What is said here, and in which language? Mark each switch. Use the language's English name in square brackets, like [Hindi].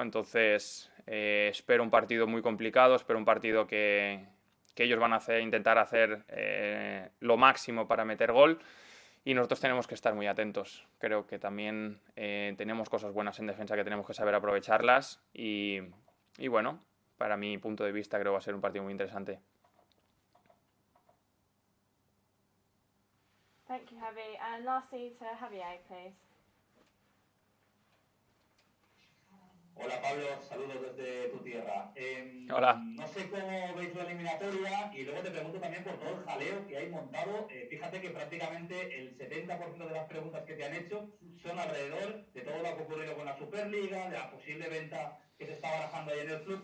[Spanish] Entonces espero un partido muy complicado, espero un partido que ellos van a intentar hacer lo máximo para meter gol, y nosotros tenemos que estar muy atentos. Creo que también tenemos cosas buenas en defensa que tenemos que saber aprovecharlas, y bueno, para mi punto de vista creo que va a ser un partido muy interesante. [English] Thank you, Javi. And lastly to Javier, please. [Spanish] Hola Pablo, saludos desde tu tierra. Hola. No sé cómo veis la eliminatoria y luego te pregunto también por todo el jaleo que hay montado. Fíjate que prácticamente el 70% de las preguntas que te han hecho son alrededor de todo lo que ha ocurrido con la Superliga, de la posible venta que se está barajando ahí en el club.